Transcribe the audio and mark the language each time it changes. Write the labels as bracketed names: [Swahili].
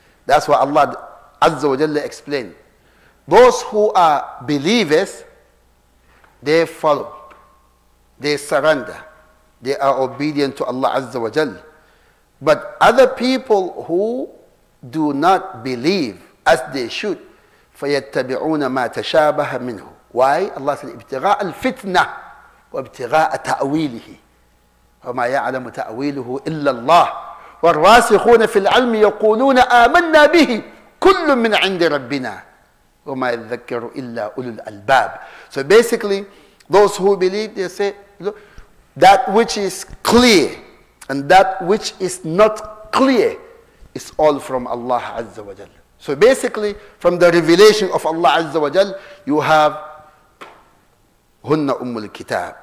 [English] That's what Allah Azza wa Jalla explained. Those who are believers, they follow. They surrender. They are obedient to Allah Azza wa Jal. But other people who do not believe as they should, [Arabic] فَيَتَّبِعُونَ مَا تَشَابَهَ مِنْهُ. [English] Why? Allah said, [Arabic] ابتغاء الفتنة وابتغاء تأويله وما يعلم تأويله إلا الله والراسخون في العلم يقولون آمنا به كل من عند ربنا وما يذكر إلا أولو الألباب. [English] So basically, those who believe, they say, look, that which is clear and that which is not clear is all from Allah Azza wa Jal. So basically, from the revelation of Allah Azza wa Jal, you have [Arabic] Hunna Ummul Kitab.